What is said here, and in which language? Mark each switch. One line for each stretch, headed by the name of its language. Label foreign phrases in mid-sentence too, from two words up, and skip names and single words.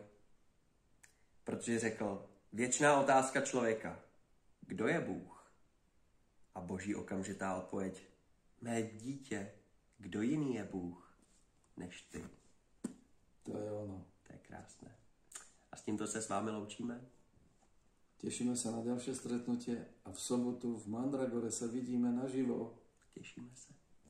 Czech: Protože řekl, věčná otázka člověka. Kdo je Bůh? A boží okamžitá odpověď. Mé dítě, kdo jiný je Bůh než ty? To je ono. To je krásné. A s tímto se s vámi loučíme.
Slovak: Tešíme sa na ďalšie stretnutie a v sobotu v Mandragore sa vidíme naživo.
Czech: Těšíme se.